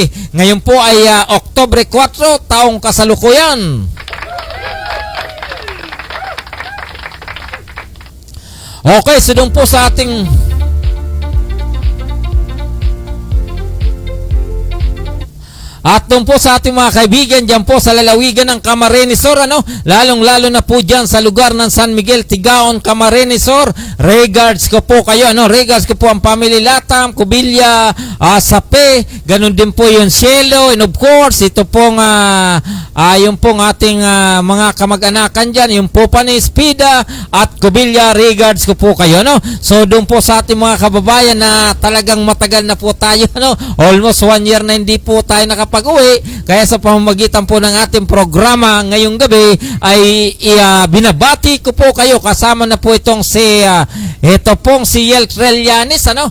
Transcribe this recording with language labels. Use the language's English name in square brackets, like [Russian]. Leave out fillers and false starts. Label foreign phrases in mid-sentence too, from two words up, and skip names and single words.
[Filipino] Ngayon po ay Oktubre 4, taong kasalukuyan. Okay, so doon po sa ating mga kaibigan dyan po sa lalawigan ng Camarines Sur, ano? Lalong-lalo na po dyan sa lugar ng San Miguel, Tigaon, Camarines Sur. Regards ko po kayo, ano? Regards ko po ang Family Latam, Cubilla, Sape, ganun din po yung Cielo, [English] and of course, [Filipino] ito pong yung pong ating mga kamag-anakan dyan, yung po Panis, Pida, at Cubilla, regards ko po kayo, no? So, doon po sa ating mga kababayan na talagang matagal na po tayo, no? [English] Almost 1 year [Filipino] na hindi po tayo nakapag-uwi, kaya sa pamamagitan po ng ating programa ngayong gabi ay binabati ko po kayo kasama na po itong ito pong si Yel Trillanes, ano?